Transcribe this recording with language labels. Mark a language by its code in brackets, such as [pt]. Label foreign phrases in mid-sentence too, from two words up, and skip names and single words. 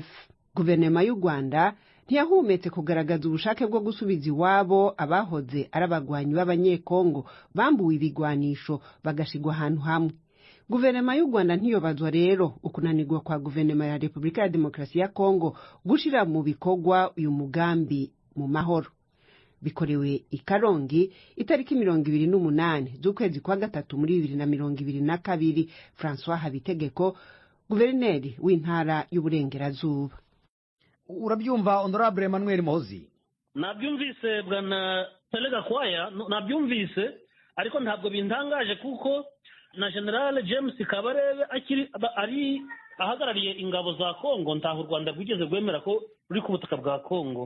[rn] Guverinoma y'u Rwanda ntiyahumetse kugaragaza ubushake bwo gusubiza iwabo abahoze ari abagwanyi b'abanyekongo bambuwe ibigwanisho bagashigwa ahantu hamwe. Guverinoma y'u Rwanda ntiyobazwa rero ukunanirwa kwa guverinoma ya Repubulika ya Demokarasi ya Kongo gushira mu bikorwa uyu mugambi mu mahoro. Bikorewe i Karongi itariki 28 z'ukwezi kwa gatatu muri 2022. François Habitegeko, guverineri w'intara y'Uburengerazuba. Urabyumva Honorable Emmanuel Mohozi? [rw] Nabyumvise bwana Pelega Kwaya, nabyumvise ariko ntabwo bintangaje kuko na General James Kabarebe ari ahagarariye ingabo za Kongo ntaho u Rwanda rwigeze rwemera ko ruri ku butaka bwa Kongo.